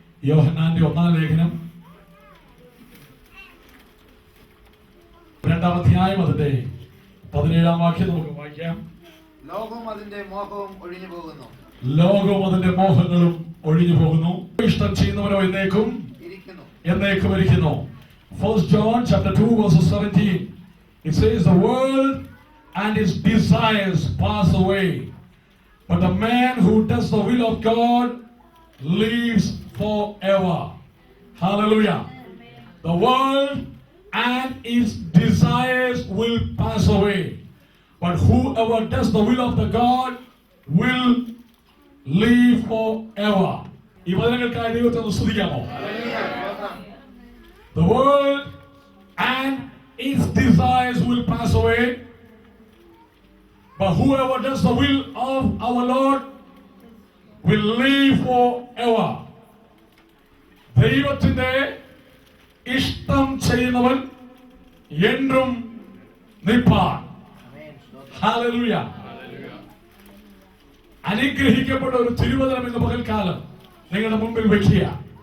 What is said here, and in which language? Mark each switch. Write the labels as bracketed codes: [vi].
[ml] യോഹന്നാന്റെ 1-ാം ലേഖനം 2-ാം അധ്യായം അതിന്റെ 17-ാം വാക്യം നമുക്ക് വായിക്കാം. ലോകവും അതിന്റെ മോഹവും ഒഴിഞ്ഞു പോകുന്നു. ലോകവും അതിന്റെ മോഹങ്ങളും ഒഴിഞ്ഞു പോകുന്നു. ഇഷ്ടം ചെയ്യുന്നവനോ എന്നേക്കും ഇരിക്കുന്നു. [en] 1 John chapter 2 verse 17. It says the world and its desires pass away, but the man who does the will of God lives forever. Hallelujah. The world and its desires will pass away, but whoever does the will of the God will live forever. [ml] ഈ വചനങ്ങൾക്കായി ദൈവത്തെ ഒന്ന് സ്തുതിക്കാമോ? [en] The world and its desires will pass away, but whoever does the will of our Lord will live forever. [ml] ദൈവത്തിന്റെ ഇഷ്ടം ചെയ്യുന്നവൻ എന്നും നിൽപ്പാൻ. Hallelujah. അനുഗ്രഹിക്കപ്പെട്ട ഒരു തിരുവചനം ഇന്ന് പകൽക്കാലം നിങ്ങളുടെ മുമ്പിൽ വെക്കുക.